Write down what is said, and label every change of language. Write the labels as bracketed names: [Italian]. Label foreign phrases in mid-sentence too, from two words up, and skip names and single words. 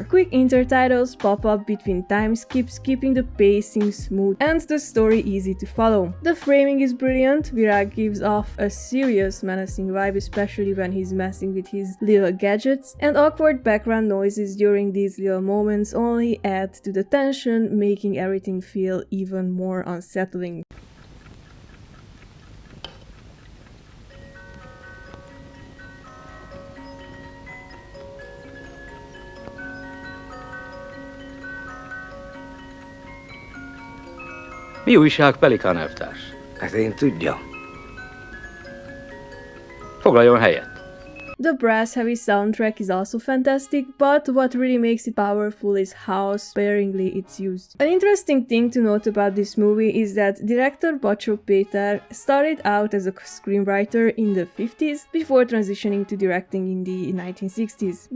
[English] Quick intertitles pop up between time skips, keeping the pacing smooth and the story easy to follow. The framing is brilliant. Virag gives off a serious, menacing vibe, especially when he's messing with his little gadgets, and awkward background noises during these little moments only add to the tension, making everything feel even more unsettling. [Hungarian] Mi újság, Pelikán elvtárs? Hát én tudjam. Foglaljon helyet. [English] The brass-heavy soundtrack is also fantastic, but what really makes it powerful is how sparingly it's used. An interesting thing to note about this movie is that director Bocso Péter started out as a screenwriter in the 50s before transitioning to directing in the 1960s.